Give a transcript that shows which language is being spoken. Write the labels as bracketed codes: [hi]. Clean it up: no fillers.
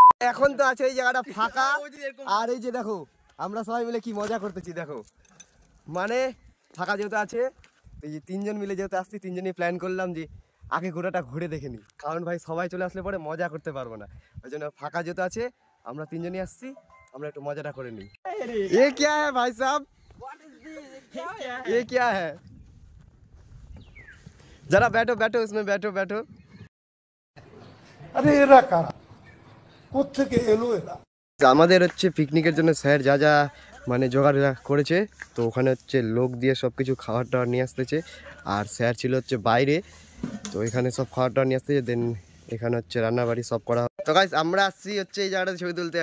[bn] এখন তো আছে এই জায়গাটা ফাঁকা। আর এই যে দেখো আমরা সবাই মিলে কি মজা করতেছি দেখো। মানে ফাঁকা যেহেতু আছে, এই যে তিনজন মিলে যেহেতু আসছি, তিনজনই প্ল্যান করলাম যে আগে গোটাটা ঘুরে দেখে নিই, কারণ ভাই সবাই চলে আসলে পরে মজা করতে পারবো না। ওই জন্য ফাঁকা যেহেতু আছে আমরা তিনজনই আসছি, আমরা একটু মজাটা করে নিই। [hi] ये क्या है भाई साहब, ये क्या है? जरा बैठो बैठो इसमें, बैठो बैठो। [bn] अरे एरा कारा কোত্থেকে এলো এরা? আমাদের হচ্ছে পিকনিকের জন্য স্যার যা যা মানে জোগাড় করেছে, তো ওখানে হচ্ছে লোক দিয়ে সব কিছু খাবার টাবার নিয়ে আসতেছে। আর স্যার ছিল হচ্ছে বাইরে, তো এখানে সব খাবার টাবার নিয়ে আসতেছে। দেন এখানে হচ্ছে রান্নাবাড়ি সব করা। তো গাইস আমরা আসছি হচ্ছে এই জায়গাটা ছবি তুলতে।